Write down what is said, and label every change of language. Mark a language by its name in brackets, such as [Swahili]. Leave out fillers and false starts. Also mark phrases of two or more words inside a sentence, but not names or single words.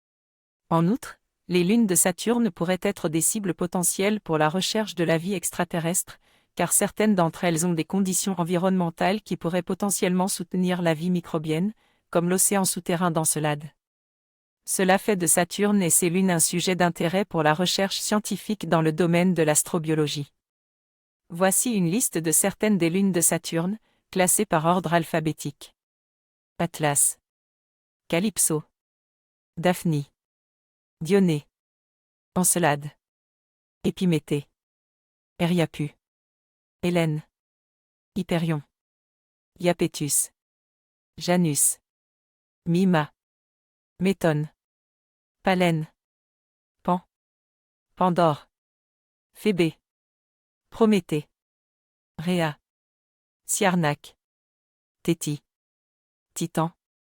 [French] En outre, les lunes de Saturne pourraient être des cibles potentielles pour la recherche de la vie extraterrestre, car certaines d'entre elles ont des conditions environnementales qui pourraient potentiellement soutenir la vie microbienne, comme l'océan souterrain d'Encelade. Cela fait de Saturne et ses lunes un sujet d'intérêt pour la recherche scientifique dans le domaine de l'astrobiologie. Voici une liste de certaines des lunes de Saturne, classées par ordre alphabétique. Atlas, Calypso, Daphne, Dionée, Encelade, Épiméthée, Eriapu, Hélène, Hyperion, Iapetus, Janus, Mima, Méthone, Palène, Pan, Pandore, Phébé, Prométhée, Rhea, Cyarnaque, Téti, Titan,